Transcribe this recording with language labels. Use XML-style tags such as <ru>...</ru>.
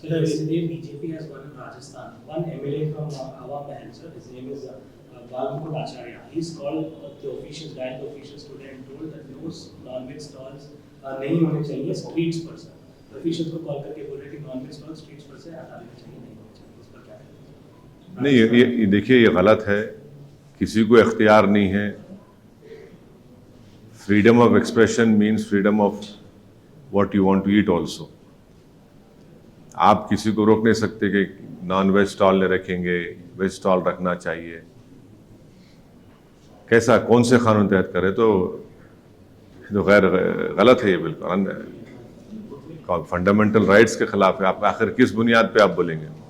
<en>So yesterday BJP has won in Rajasthan. One MLA from Hawa Mahal, sir, his name is Balmukund Acharya. He's called the officials today and told that no non-veg stalls</en> <hi>नहीं होने चाहिए</hi> <en>streets पर, sir.</en> <hi>Officials को call करके बोल रहे कि non-veg stalls streets पर से हटाने चाहिए, नहीं होने चाहिए. इस पर क्या कहेंगे? नहीं, ये देखिए, ये गलत है. किसी को इख्तियार नहीं है.</hi> <en>Freedom of expression means freedom of what you want to eat also.</en> <hi>आप किसी को रोक नहीं सकते कि नॉन वेज स्टॉल नहीं रखेंगे, वेज स्टॉल रखना चाहिए। कैसा, कौन से कानून तहत करे? तो गैर गलत है ये, बिल्कुल फंडामेंटल राइट्स के खिलाफ है। आप आखिर किस बुनियाद पे आप बोलेंगे?</hi>